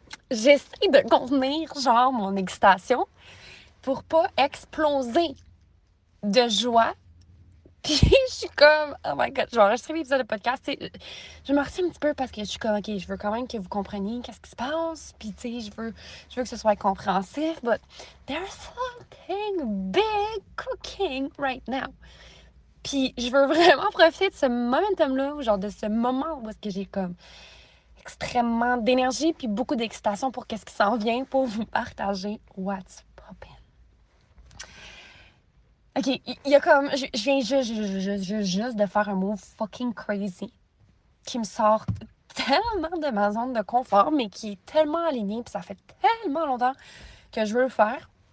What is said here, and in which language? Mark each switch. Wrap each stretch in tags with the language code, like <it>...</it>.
<fr>J'essaie de contenir, genre, mon excitation pour pas exploser de joie. Puis je suis comme,</fr> <en>oh my God,</en> <fr>je vais enregistrer l'épisode de podcast. Je me retiens un petit peu parce que je suis comme, OK, je veux quand même que vous compreniez qu'est-ce qui se passe. Puis, tu sais, je veux que ce soit compréhensif.</fr> <en>But there's something big cooking right now.</en> <fr>Puis, je veux vraiment profiter de ce momentum-là, genre de ce moment où est-ce que j'ai comme extrêmement d'énergie puis beaucoup d'excitation pour qu'est-ce qui s'en vient pour vous partager</fr> <en>what's poppin'.</en> <fr>OK, il y a comme... Je viens juste de faire un move</fr> <en>fucking crazy</en> <fr>qui me sort tellement de ma zone de confort, mais qui est tellement aligné, puis ça fait tellement longtemps que je veux le faire.</fr>